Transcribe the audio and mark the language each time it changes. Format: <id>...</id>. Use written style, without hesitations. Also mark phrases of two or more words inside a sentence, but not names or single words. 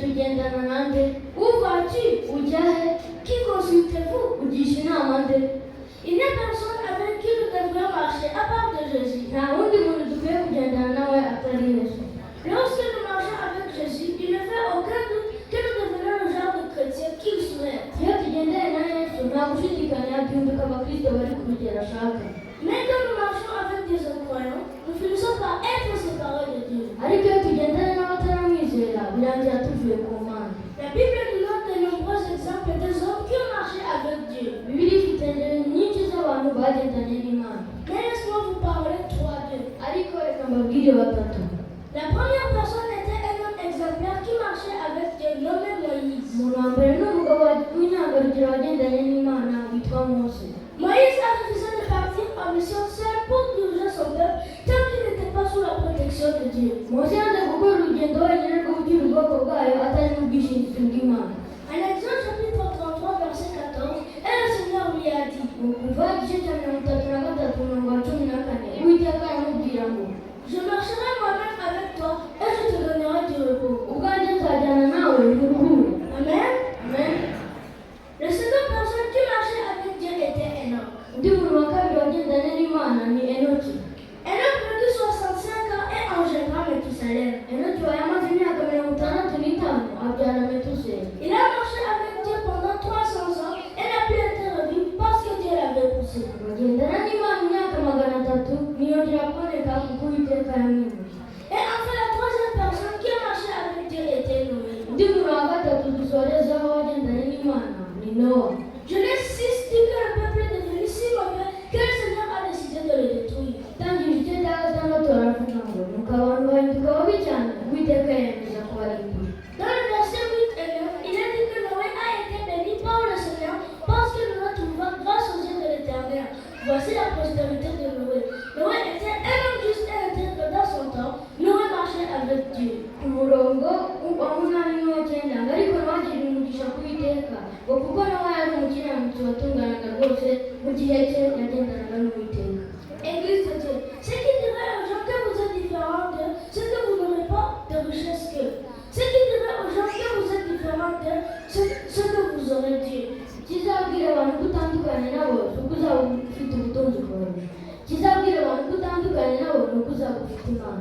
<rw>ugendana nande?</rw> <fr>Où vas-tu?</fr> <rw>Ujya he?</rw> <fr>Qui consultez-vous?</fr> <rw>Ugisha inama nde?</rw> <fr>Il n'y a personne avec qui nous devrions marcher à part de Jésus.</fr> <rw>Nta wundi muntu dukwiye kugendana nawe atari Yesu.</rw> <fr>Lorsque nous marchons avec Jésus, il ne fait aucun doute que nous devenons le genre de chrétien qu'il souhaite.</fr> <rw>Iyo tugendanye na Yesu nta gushidikanya duhinduka abakristo bari ku rugero ashaka.</rw> <fr>Mais quand nous marchons avec des incroyants, nous finissons par être séparés de Dieu.</fr> <rw>Ariko iyo tugendanye n'abataramwizera birangira tuvuye ku Mana.</rw> <fr>La Bible nous donne de nombreux exemples des hommes qui ont marché avec Dieu.</fr> <rw>Bibiliya ifite ingero nyinshi z'abantu bagendanye n'Imana.</rw> <fr>Mais laisse-moi vous parler trois d'eux.</fr> <rw>Ariko reka mbabwire batatu.</rw> <fr>La première personne était un homme exemplaire qui marchait avec Dieu, nommé Moïse.</fr> <rw>Umuntu wa mbere ni umugabo w'intangarugero wagendanye n'Imana witwa Mose.</rw> <fr>Moïse a refusé de partir en mission seul pour diriger son peuple tant qu'il n'était pas sous la protection de Dieu.</fr> <rw>Mose yanze gukora urugendo wenyine rwo gucyura ubwoko bwayo atari mu bwishingizi bw'Imana.</rw> <fr>En Exode chapitre 33 verset 14, et le Seigneur lui a dit,</fr> <rw>Kuva igice cya 33 umurongo wa 14, Uwiteka aramubwira ngo</rw> <fr>je marcherai moi-même avec toi et je te donnerai du repos.</fr> <rw>ubwanjye nzajyana nawe nkuruhure. Amen. Amen.</rw> <fr>La seconde personne qui marchait avec Dieu était Enoch.</fr> <rw>Undi muntu wa kabiri wagendanye n'Imana ni Enoki.</rw> <fr>Enoch vécut 65 ans et engendra Méthusalem.</fr> <rw>Enoki yamaze imyaka 65 abyara Metusela.</rw> <fr>Il a marché avec Dieu pendant 300 ans et n'a plus été revu parce que Dieu l'avait poussé.</fr> <rw>Bagendana n'Imana imyaka 300 ntiyongera kuboneka kuko Uwiteka yamwimuje.</rw> <fr>Et enfin, la troisième personne qui a marché avec Dieu était Noé.</fr> <rw>Undi muntu wa gatatu dusorezaho wagendanye n'Imana ni Nowa.</rw> <fr>Genèse 6 dit que le peuple est devenu si mauvais que le Seigneur a décidé de le détruire.</fr> <rw>Tangira igice cya gatandatu baravuga ngo nuko abantu bahinduka babi cyane Uwiteka yemeza kubarimbura.</rw> <fr>Dans le verset 8 et 9, il est dit que Noé a été béni par le Seigneur parce que Noé trouva grâce aux yeux de l'Éternel. Voici la postérité de Noé. Noé était un homme juste et intègre dans son temps. Noé marchait avec Dieu.</fr> <rw>Umurongo wa munani n'uw'icyenda ngo ariko ntawagirira umugisha ku Uwiteka ngo kuko nawe yari umukiranutsi watunganaga rwose mu gihe cye yagendanaga n'Uwiteka.</rw> <fr>Église de Dieu, ce qui dirait aux gens que vous êtes différents d'eux, c'est que vous n'aurez pas de richesse qu'eux. Ce qui dirait aux gens que vous êtes différents d'eux, c'est que vous aurez Dieu.</fr> <rw>Kizabwira abantu ko utandukanye nabo si uko uzaba ufite ubutunzi bwawe. Kizabwira abantu ko utandukanye nabo ni uko uzaba ufite Imana.</rw>